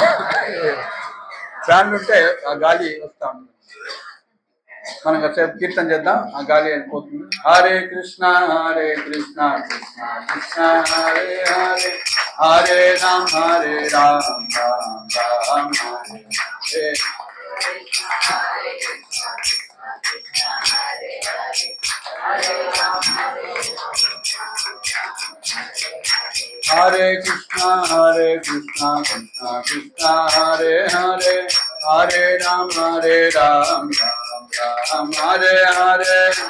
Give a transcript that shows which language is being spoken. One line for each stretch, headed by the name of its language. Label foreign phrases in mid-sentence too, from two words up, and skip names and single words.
Telugu: ఫ్యాన్లు ఉంటే ఆ గాలి వస్తూ ఉంటుంది. మనం కాసేపు కీర్తన చేద్దాం, ఆ గాలి వెళ్ళిపోతుంది. హరే కృష్ణ కృష్ణ కృష్ణ హరే హరే, హరే రామ్ రామ్ రామ్ హరే హరే. Hare Krishna Krishna Krishna Hare Hare, Hare Ram Ram Ram Hare Hare.